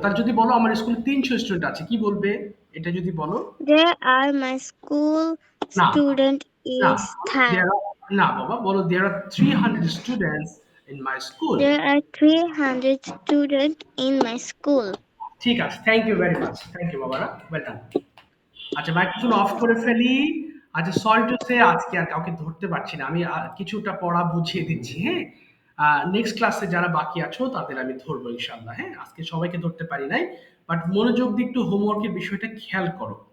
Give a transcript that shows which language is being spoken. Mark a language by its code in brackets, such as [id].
[bn] তাহলে যদি বলো আমার স্কুলে ৩০০ স্টুডেন্ট আছে, কি বলবে? এটা যদি বলো। [en] There are my school [bn] না, [en] student [bn] না, [en] is 10. there are, [bn] না বাবা, বলো [en] there are 300 students in my school. There are 300 students in my school. [bn] ঠিক আছে, [en] Thank you very much, thank you বাবারা, well done. [bn] আচ্ছা, মাইক্রোফোন অফ করে ফেলি। আচ্ছা, [en] sorry to say [bn] আজকে আর কাউকে ধরতে পারছি না। আমি কিছুটা পড়া বুঝিয়ে দিচ্ছি, হ্যাঁ? নেক্সট ক্লাসে যারা বাকি আছো তাদের আমি ধরবো ইনশাল্লাহ, হ্যাঁ? আজকে সবাইকে ধরতে পারি নাই, বাট মনোযোগ দিয়ে একটু হোমওয়ার্কের বিষয়টা খেয়াল করো।